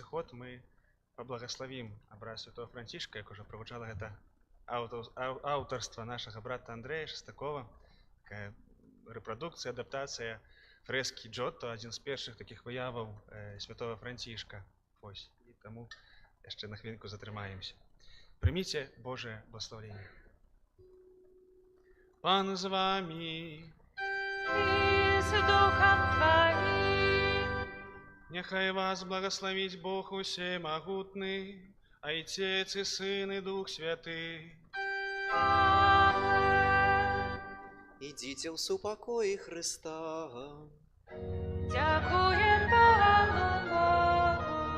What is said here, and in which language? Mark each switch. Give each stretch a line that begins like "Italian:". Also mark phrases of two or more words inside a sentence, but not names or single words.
Belarusian: сыход мы паблагаславім абраз святого Францішка, як ужо прагучала гэта аўтарства нашага брата Андрэя Шестакова, такая рэпрадукцыя, адаптацыя фрэскі Джотто, адзін з першых такіх выяваў святого Францішка. Вось, і таму яшчэ на хвілінку затрымаемся. Прыміце Божае благасловенне. Пан з вамі.
Russian: И с Духом Твоим. Няхай вас благословить Бог усемогутный, Отец и Сын и Дух Святый. Аминь. Идите в супокой Христа. Дякуем Пану Богу.